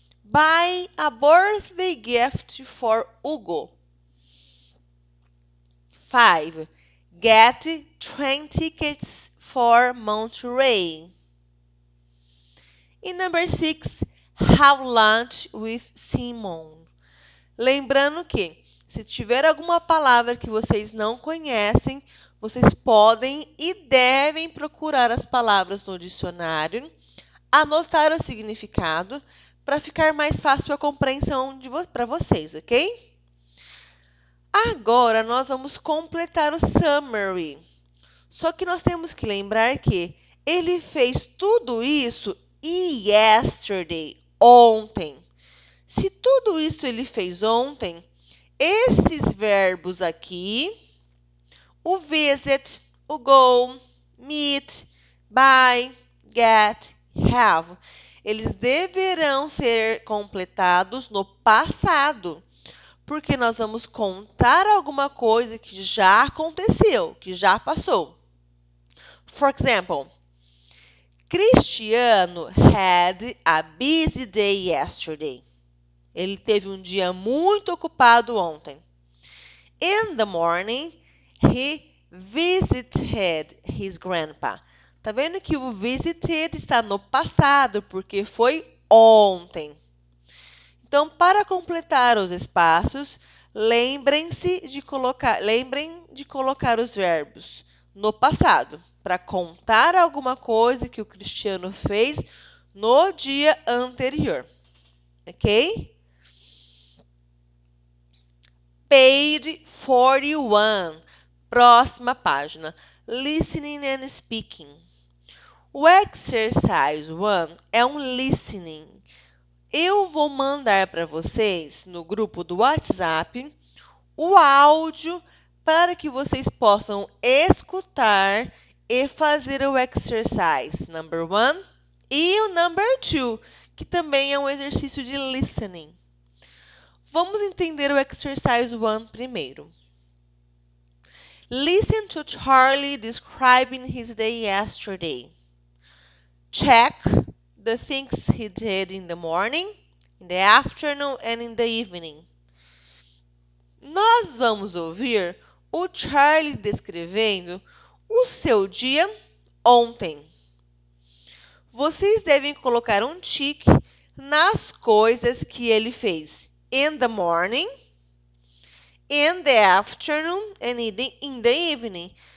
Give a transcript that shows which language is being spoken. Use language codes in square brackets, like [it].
[en] Buy a birthday gift for Hugo. 5. Get train tickets for Monterey. And number 6. Have lunch with Simone. [pt] Lembrando que, se tiver alguma palavra que vocês não conhecem, vocês podem e devem procurar as palavras no dicionário, anotar o significado, para ficar mais fácil a compreensão para vocês, ok? Agora nós vamos completar o summary. Só que nós temos que lembrar que ele fez tudo isso yesterday, ontem. Se tudo isso ele fez ontem, esses verbos aqui, o visit, o go, meet, buy, get, have, eles deverão ser completados no passado, porque nós vamos contar alguma coisa que já aconteceu, que já passou. [en] For example, Cristiano had a busy day yesterday. [pt] Ele teve um dia muito ocupado ontem. [en] In the morning, he visited his grandpa. [pt] Tá vendo que o visited está no passado, porque foi ontem. Então, para completar os espaços, lembrem de colocar os verbos no passado, para contar alguma coisa que o Cristiano fez no dia anterior. Ok? [en] Page 41. [pt] Próxima página. [en] Listening and speaking. [pt] O exercise 1 é um listening. Eu vou mandar para vocês no grupo do WhatsApp o áudio para que vocês possam escutar e fazer o exercise number 1 e o number 2, que também é um exercício de listening. Vamos entender o exercise 1 primeiro. [en] Listen to Charlie describing his day yesterday. Check the things he did in the morning, in the afternoon and in the evening. [pt] Nós vamos ouvir o Charlie descrevendo o seu dia ontem. Vocês devem colocar um tique nas coisas que ele fez [en] in the morning, in the afternoon and in the evening.